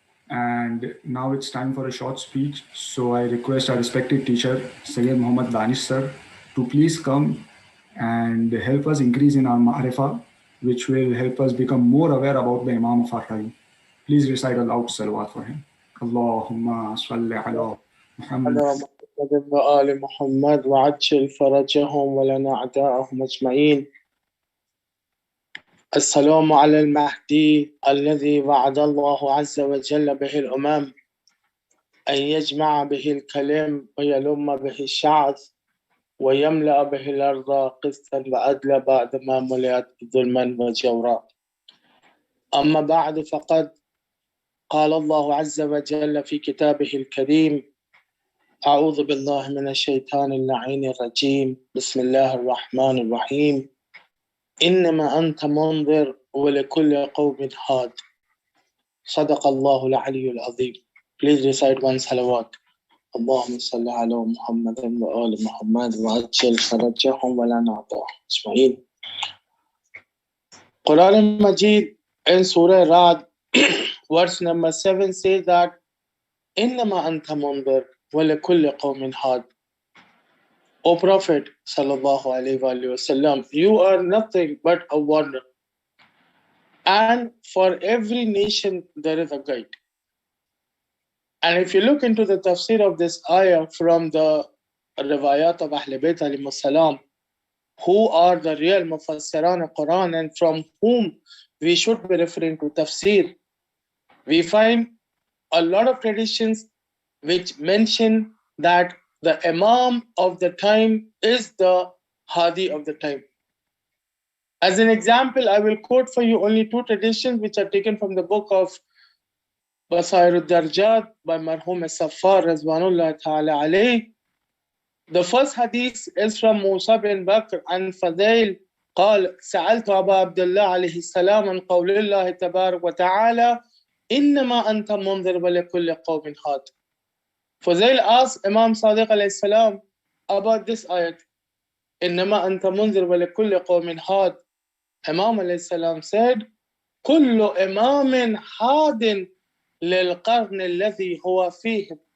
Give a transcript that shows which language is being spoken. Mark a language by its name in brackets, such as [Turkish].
[English] And now it's time for a short speech. So I request our respected teacher, Sayyid Muhammad Danish sir, to please come and help us increase in our ma'rifah, which will help us become more aware about the Imam of our time. Please recite a loud salawat for him. [Arabic] Allahumma salli ala Muhammad. وآل محمد وعجل فرجهم ولنا أعداءهم أجمعين. السلام على المهدي الذي وعد الله عز وجل به الأمم أن يجمع به الكلم ويلم به الشعب ويملأ به الأرض قسطا وعدلا بعدما ملئت ظلما وجورا. أما بعد، فقد قال الله عز وجل في كتابه الكريم: أعوذ بالله من الشيطان اللعين الرجيم، بسم الله الرحمن الرحيم، إنما أنت منذر ولكل قوم هاد. صدق الله العلي العظيم. [English] Please recite one salawat. [Arabic] اللهم صل على محمد وآل محمد وعجل فرجهم ولنا أعطاهم أجمعين. [English] Quran Majid in Surah Ra'd, verse number 7 says that [Arabic] إنما أنت منذر ولكل قوم هاد. [English] O Prophet sallallahu alaihi wasallam, you are nothing but a warner, and for every nation there is a guide. And if you look into the tafsir of this ayah from the riwayat of Ahl Bayt alayhi salam, who are the real mufassiran of Quran and from whom we should be referring to tafsir, we find a lot of traditions which mention that the Imam of the time is the Hadi of the time. As an example, I will quote for you only two traditions which are taken from the book of Basair al-Darjat by Marhum al-Saffar Rizwanullah Ta'ala alayh. The first hadith is from Musa bin Bakr and Fadail [Arabic] قال سألت أبا عبد الله عليه السلام عن قول الله تبارك وتعالى إنما أنت منذر ولكل قوم هاد. [English] Fuzail asked Imam Sadiq alayhi salam about this ayat. [Arabic] إنما أنت منذر ولكل قوم هاد. [English] Imam alayhi salam said, [Arabic] كل إمام هاد للقرن الذي هو فيه.